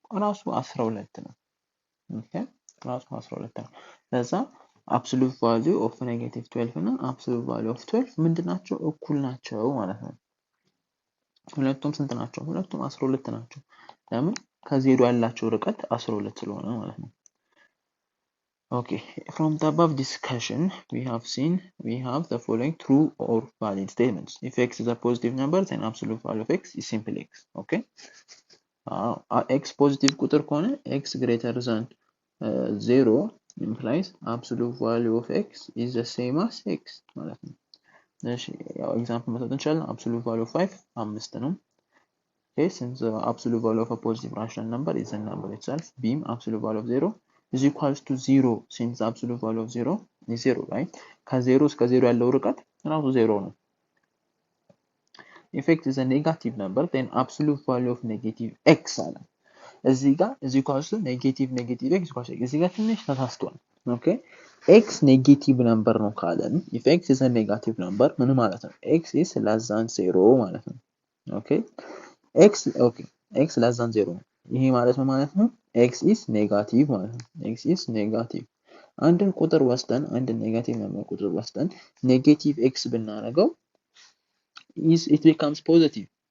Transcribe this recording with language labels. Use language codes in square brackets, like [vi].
[am] ራሱ 12 ነው። ኦኬ ራሱ 12 ነው። ለዛ absolute value of negative 12 እና absolute value of 12 ምንድናቸው? እኩል ናቸው ማለት ነው። ሁለቱም ስንት ናቸው? ሁለቱም 12 ናቸው። ለምን? ከዜሮ ያላቸው ርቀት 12 ስለሆነ ማለት ነው። [en] Okay, from the above discussion, we have the following true or valid statements. If x is a positive number, then absolute value of x is simply x. Okay. [am] X positive ቁጥር ከሆነ [en] x greater than 0 implies absolute value of x is the same as x [am] ማለት ነው። እሺ ያው ኤግዛምፕል መስጠት እንችላለን። [en] absolute value of 5 5 ነው። Okay, since the absolute value of a positive rational number is the number itself, beam absolute value of 0 is equals to 0 since the absolute value of 0 is 0, right? [am] ከ0 እስከ 0 ያለው ርቀት ራሱ 0 ነው። [en] If x is a negative number, then absolute value of negative x [am] አለ። እዚህ ጋር is equals to negative x equals to እዚህ ጋር ትንሽ ተሳስቷል። ኦኬ x ኔጌቲቭ ነምበር ነው ካለን [en] if x is a negative number [am] ምን ማለት ነው? x is less than 0 ማለት ነው። ኦኬ x less than 0 ይሄ ማለት ነው ማለት ነው x is negative ማለት ነው። x is negative አንድን ቁጥር ወስደን አንድን ኔጋቲቭ ነምበር ቁጥር ወስደን ኔጌቲቭ x ብናደርገው [en] it becomes positive.